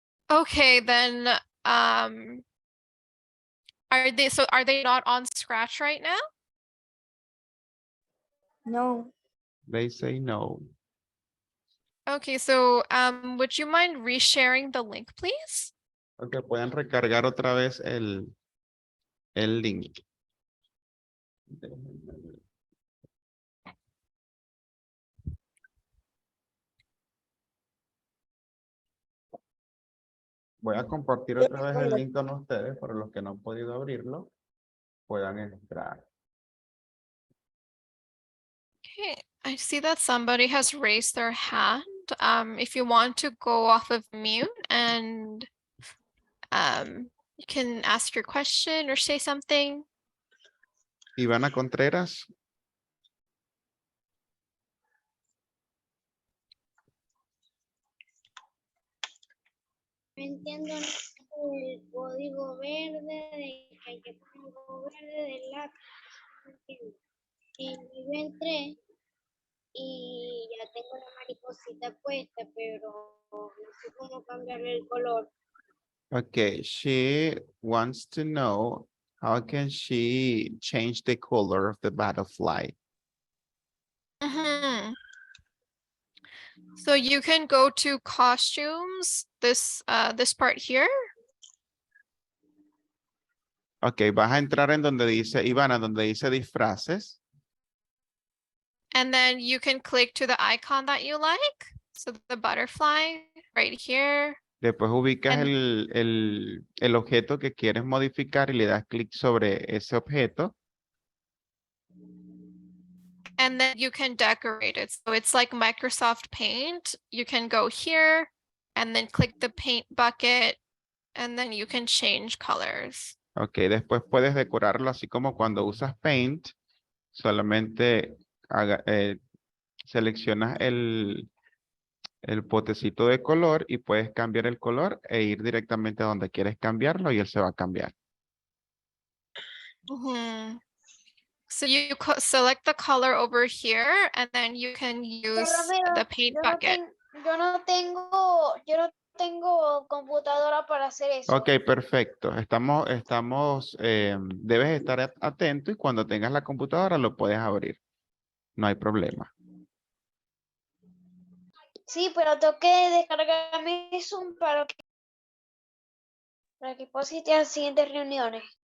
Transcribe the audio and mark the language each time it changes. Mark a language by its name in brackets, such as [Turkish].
[English] Okay, then are they not on Scratch right now? No. They say no. Okay, so would you mind resharing the link, please? [Spanish] Okay, pueden recargar otra vez el link. Voy a compartir otra vez el link con ustedes para los que no han podido abrirlo, puedan entrar. [English] Okay, I see that somebody has raised their hand. If you want to go off of mute and you can ask your question or say something. Ivana Contreras. [Spanish] No entiendo el código verde, de que hay que poner el código verde del lápiz. No entiendo. En nivel 3 y ya tengo la mariposita puesta, pero no sé cómo cambiarle el color. [English] Okay, she wants to know how can she change the color of the butterfly. So you can go to costumes, this part here. [Spanish] Okay, vas a entrar en donde dice, Ivana, donde dice disfraces. [English] And then you can click to the icon that you like. So the butterfly right here. [Spanish] Después ubicas [English] And- [Spanish] el objeto que quieres modificar y le das clic sobre ese objeto. [English] And then you can decorate it. So it's like Microsoft Paint. You can go here and then click the paint bucket and then you can change colors. [Spanish] Ok, después puedes decorarlo así como cuando usas Paint. Solamente seleccionas el potecito de color y puedes cambiar el color e ir directamente a donde quieres cambiarlo y él se va a cambiar. [English] So you select the color over here and then you can use the paint bucket. [Spanish] Yo no tengo computadora para hacer eso. Ok, perfecto. Debes estar atento y cuando tengas la computadora lo puedes abrir. No hay problema. Sí, pero tengo que descargarme Zoom para que pueda asistir a las siguientes reuniones.